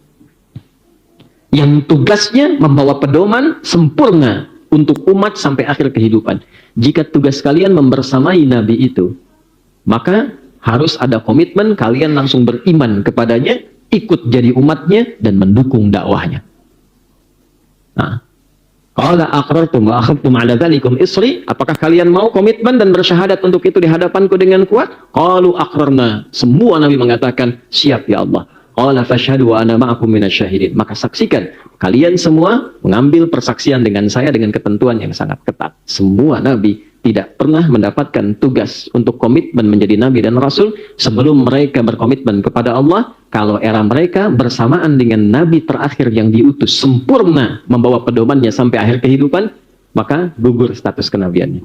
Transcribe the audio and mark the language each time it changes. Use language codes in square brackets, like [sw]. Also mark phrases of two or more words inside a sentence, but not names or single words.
[id] Yang tugasnya membawa pedoman sempurna untuk umat sampai akhir kehidupan. Jika tugas kalian membersamai Nabi itu, maka harus ada komitmen kalian langsung beriman kepadanya, ikut jadi umatnya, dan mendukung dakwahnya. Nah, [ar] قال أأقررتم وأخذتم على ذلكم إصري, [id] apakah kalian mau komitmen dan bersyahadat untuk itu di hadapanku dengan kuat? [ar] قالوا أقررنا. [id] Semua Nabi mengatakan, siap ya Allah. [ar] قال فاشهدوا وأنا معكم من الشاهدين. [id] Maka saksikan, kalian semua mengambil persaksian dengan saya dengan ketentuan yang sangat ketat. Semua Nabi tidak pernah mendapatkan tugas untuk komitmen menjadi Nabi dan Rasul sebelum mereka berkomitmen kepada Allah. Kalau era mereka bersamaan dengan Nabi terakhir yang diutus sempurna membawa pedomannya sampai akhir kehidupan, maka gugur status kenabiannya.